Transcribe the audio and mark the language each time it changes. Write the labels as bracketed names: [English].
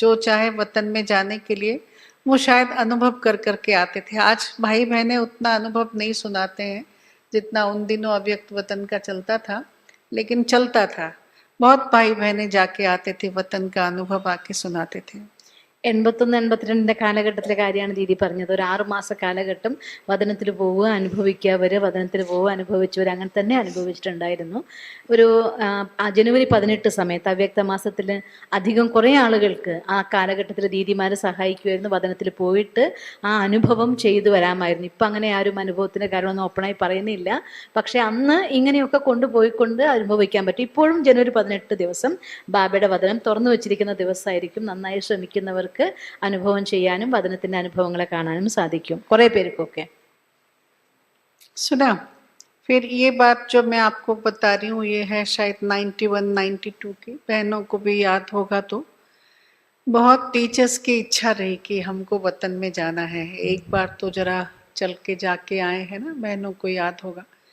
[Hindi] जो चाहे वतन में जाने के लिए वो शायद अनुभव कर करके आते थे। आज भाई बहनें उतना अनुभव नहीं सुनाते हैं जितना उन दिनों अव्यक्त वतन का चलता था, लेकिन चलता था। बहुत भाई बहनें जाके आते थे, वतन का अनुभव आके सुनाते थे। [Malayalam] 81-82 കാലഘട്ടത്തിലെ കാര്യമാണ് ദീദി പറഞ്ഞത്. ഒരു 6 മാസ കാലഘട്ടം വദനത്തിൽ പോവുക, അനുഭവിക്കുക, വദനത്തിൽ പോവുക, അനുഭവിച്ചവർ അങ്ങനെ തന്നെ അനുഭവിച്ചിട്ടുണ്ടായിരുന്നു. ഒരു ജനുവരി 18 സമയത്ത് അവ്യക്ത മാസത്തിൽ അധികം കുറേ ആളുകൾക്ക് ആ കാലഘട്ടത്തിൽ ദീദിമാരെ സഹായിക്കുമായിരുന്നു, വദനത്തിൽ പോയിട്ട് ആ അനുഭവം ചെയ്തു വരാമായിരുന്നു. ഇപ്പം അങ്ങനെ ആരും അനുഭവത്തിൻ്റെ കാര്യമൊന്നും ഓപ്പണായി പറയുന്നില്ല, പക്ഷെ അന്ന് ഇങ്ങനെയൊക്കെ കൊണ്ടുപോയിക്കൊണ്ട് അനുഭവിക്കാൻ പറ്റും. ഇപ്പോഴും ജനുവരി 18 ദിവസം ബാബയുടെ വദനം തുറന്നു വെച്ചിരിക്കുന്ന ദിവസമായിരിക്കും. നന്നായി ശ്രമിക്കുന്നവർ അനുഭവം ചെയ്യാനും വദനത്തിന്റെ അനുഭവങ്ങളെ കാണാനും സാധിക്കും, കുറെ പേർക്കൊക്കെ. [Hindi] सुना। फिर ये बात जो मैं आपको बता रही हूँ ये है शायद 91-92 की, बहनों को भी याद होगा। तो बहुत टीचर्स की इच्छा रही कि हमको वतन में जाना है, एक बार तो जरा चल के जाके आए, है ना, बहनों को याद होगा।